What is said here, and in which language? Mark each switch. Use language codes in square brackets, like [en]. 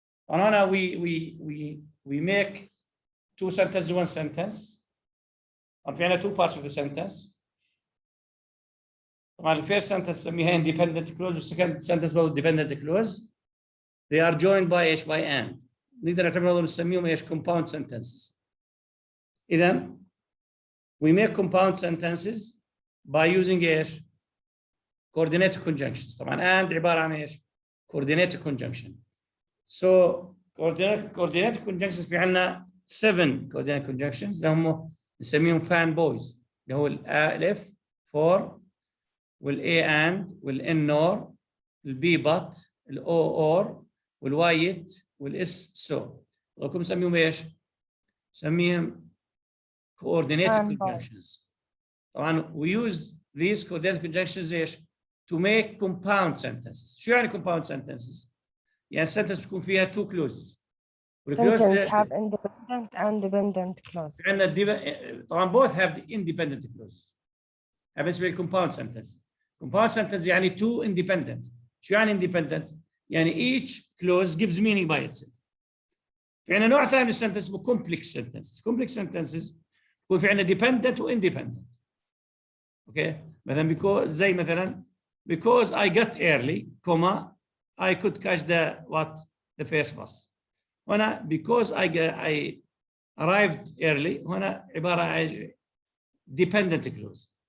[en] And now we make two sentences, one sentence. And we have two parts of the sentence. The first sentence we have independent clause, the second sentence about dependent clause. They are joined by ايش by and. [ar] نقدر نعتبر نسميهم ايش [en] compound sentences. [ar] إذا [en] we make compound sentences by using ايش coordinated conjunctions. [ar] طبعا [en] and [ar] عبارة عن ايش [en] coordinated conjunction. So coordinated conjunctions [ar] في عندنا [en] 7 coordinated conjunctions [ar] اللي هم نسميهم [en] fan boys [ar] اللي هو الألف [en] for والA and والN nor الB but الO or والY it والS so. [ar] ولكم نسميهم ايش؟ نسميهم [en] coordinated conjunctions. [ar] طبعا [en] we use these coordinated conjunctions ايش؟ to make compound sentences. [ar] شو يعني [en] compound sentences؟ [ar] يعني sentence بتكون فيها [en] two clauses. Sentence have independent and dependent clause. [ar] عندنا طبعا [en] both have the independent clauses. [ar] هذا بالنسبة للcompound sentence. [en] Compound sentence يعني two independent. [ar] شو يعني [en] independent؟ يعني each clause gives meaning by itself. [ar] في عندنا نوع ثاني من السنتنس اسمه complex sentences. [en] Complex sentences [ar] يكون في عندنا [en] dependent و independent. Okay? مثلا because [ar] زي مثلا [en] because I got early, comma I could catch the first bus. هنا because I arrived early [ar] هنا عبارة عن [en] dependent clause.